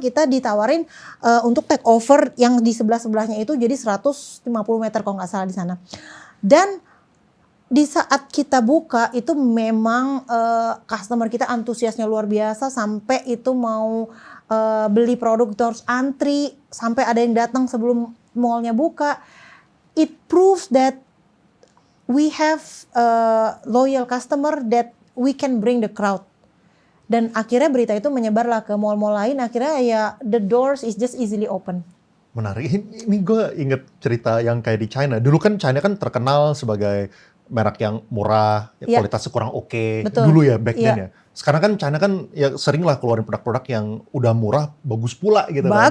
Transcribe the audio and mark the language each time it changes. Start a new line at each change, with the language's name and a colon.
Indonesian: Kita ditawarin untuk take over yang di sebelah-sebelahnya itu jadi 150 meter kalau nggak salah di sana. Dan di saat kita buka itu memang customer kita antusiasnya luar biasa sampai itu mau beli produk itu harus antri sampai ada yang datang sebelum mallnya buka.
English: It proves that we have loyal customer that we can bring the crowd.
Indonesian: Dan akhirnya berita itu menyebarlah ke mall-mall lain. Akhirnya ya
English: the doors is just easily open.
Indonesian: Menarik. Ini gue inget cerita yang kayak di China. Dulu kan China kan terkenal sebagai merek yang murah, kualitasnya kurang oke. Dulu ya
English: back then
Indonesian: ya. Sekarang kan China kan ya sering lah keluarin produk-produk yang udah murah, bagus pula gitu kan.